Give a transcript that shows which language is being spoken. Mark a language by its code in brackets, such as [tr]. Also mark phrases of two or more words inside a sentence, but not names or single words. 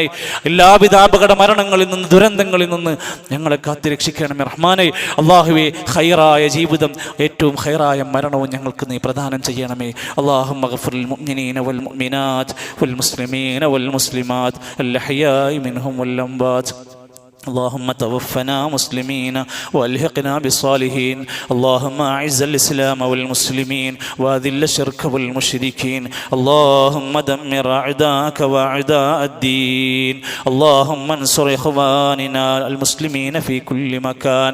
[ml] എല്ലാവിധ അപകട മരണങ്ങളിൽ നിന്ന്, ദുരന്തങ്ങളിൽ നിന്ന് ഞങ്ങളെ കാത്തുരക്ഷിക്കണമേ റഹ്മാനെ. അല്ലാഹുവേ, ഖൈറായ ജീവിതം, ഏറ്റവും ഖൈറായ മരണവും ഞങ്ങൾക്ക് നീ പ്രദാനം ചെയ്യണമേ. [ar] اللهم اغفر للمؤمنين والمؤمنات والمسلمين والمسلمات الأحياء منهم والأموات. اللهم توفنا مسلمين والحقنا بالصالحين. اللهم اعز الاسلام والمسلمين واذل الشرك والمشركين. اللهم دمر اعداءك واعداء الدين. اللهم انصر اخواننا المسلمين في كل مكان.